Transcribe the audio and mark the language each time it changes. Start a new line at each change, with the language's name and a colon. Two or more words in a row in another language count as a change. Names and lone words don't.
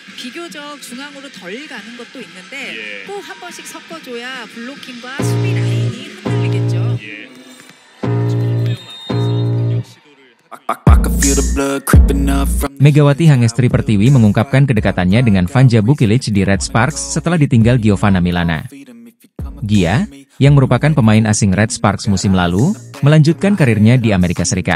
Korean: 비교적 중앙으로 덜 가는 것도 있는데 꼭 한 번씩 섞어줘야 블로킹과 수비 라인이 흔들리겠죠.
Indonesian: Megawati Hangestri Pertiwi mengungkapkan kedekatannya dengan Vanja Bukilic di Red Sparks setelah ditinggal Giovanna Milana. Gia, yang merupakan pemain asing Red Sparks musim lalu, melanjutkan karirnya di Amerika Serikat.